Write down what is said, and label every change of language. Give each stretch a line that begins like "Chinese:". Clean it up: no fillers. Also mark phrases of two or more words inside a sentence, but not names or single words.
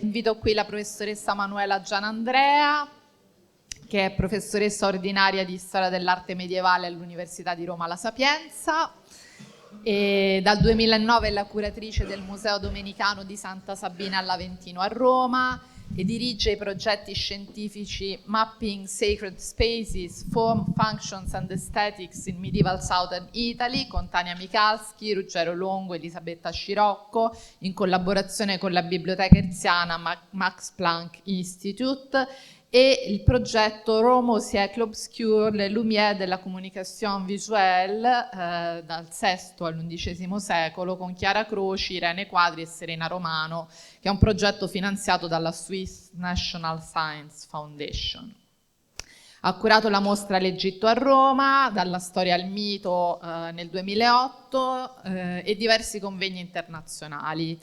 Italian: Invito qui la professoressa Manuela Gianandrea, che è professoressa ordinaria di Storia dell'Arte Medievale all'Università di Roma La Sapienza e dal 2009 è la curatrice del Museo Domenicano di Santa Sabina all'Aventino a Roma e dirige i progetti scientifici Mapping Sacred Spaces, Form, Functions and Aesthetics in Medieval Southern Italy con Tania Michalski, Ruggero Longo, Elisabetta Scirocco, in collaborazione con la Biblioteca Hertziana Max Planck Institute, e il progetto Rome au siècle obscur, le lumière de la communication visuelle, dal VI all'XI secolo, con Chiara Croci, Irene Quadri e Serena Romano, che è un progetto finanziato dalla Swiss National Science Foundation. Ha curato la mostra L'Egitto a Roma, dalla storia al mito nel 2008 e diversi convegni internazionali.